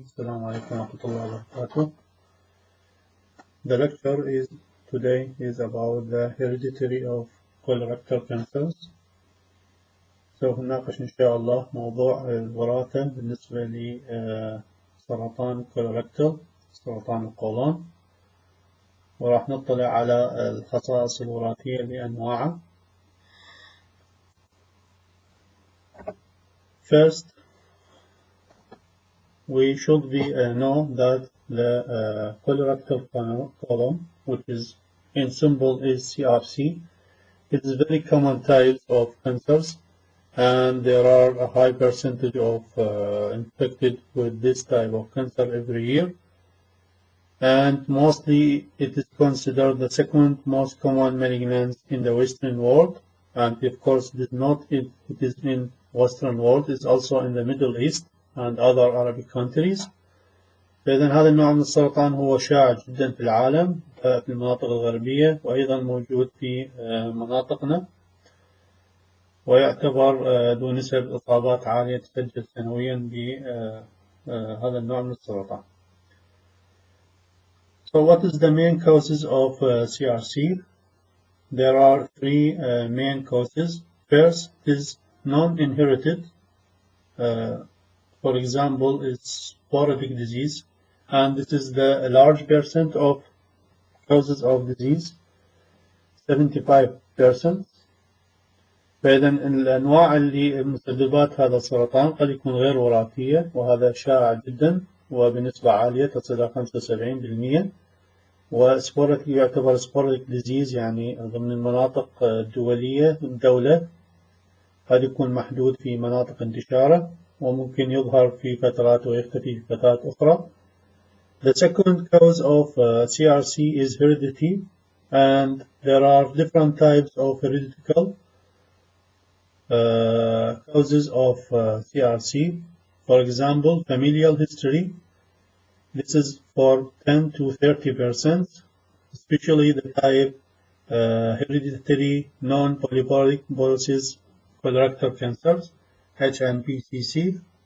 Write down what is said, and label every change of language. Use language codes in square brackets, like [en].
[ar] السلام عليكم ورحمة الله وبركاته. [en] The lecture today is about the hereditary of colorectal cancers. [ar] سوف نناقش إن شاء الله موضوع الوراثة بالنسبة لسرطان colorectal، سرطان القولون، وراح نطلع على الخصائص الوراثية لأنواعه. [en] First, we should know that the colorectal colon, which is in symbol is CRC, it is very common type of cancers, and there are a high percentage of infected with this type of cancer every year, and mostly it is considered the second most common malignancy in the Western world, and of course it is in Western world, it's also in the Middle East and other Arabic countries. [ar] فإذا هذا النوع من السرطان هو شائع جدا في العالم في المناطق الغربية، وأيضا موجود في مناطقنا، ويعتبر ذو نسب إصابات عالية تسجل سنويا بهذا النوع من السرطان. [en] So what is the main causes of CRC? There are three main causes. First is non-inherited. For example, it's sporadic disease, and this is the large percent of causes of disease, 75%. [ar] فإذا الأنواع اللي مسببات هذا السرطان قد يكون غير وراثية، وهذا شائع جدا وبنسبة عالية تصل إلى 75%. وسبوراديك يعتبر سبوراديك ديزيز، يعني ضمن المناطق الدولية الدولة قد يكون محدود في مناطق انتشاره، وممكن يظهر في فترات ويختفي في فترات أخرى. [en] The second cause of CRC is heredity, and there are different types of hereditary causes of CRC. For example, familial history. This is for 10 to 30%, especially the type hereditary non-polyposis colorectal cancers, HNPCC.